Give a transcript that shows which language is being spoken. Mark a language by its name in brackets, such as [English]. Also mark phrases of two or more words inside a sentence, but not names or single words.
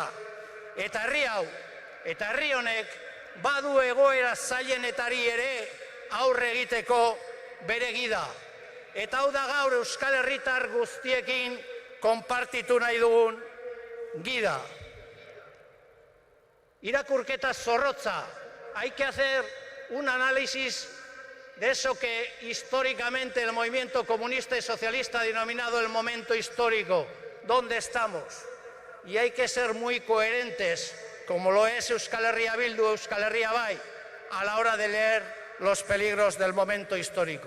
[Basque] Eta herri hau, eta herri honek, badu egoera zailenetari ere aurre egiteko bere gida. Eta hau da gaur Euskal Herritar guztiekin konpartitu nahi dugun gida. Irakurketa zorrotza. [Spanish] Hay que hacer un análisis de eso que históricamente el movimiento comunista y socialista ha denominado el momento histórico. ¿Dónde estamos? Y hay que ser muy coherentes, como lo es Euskal Herria Bildu, Euskal Herria Bai, a la hora de leer los peligros del momento histórico.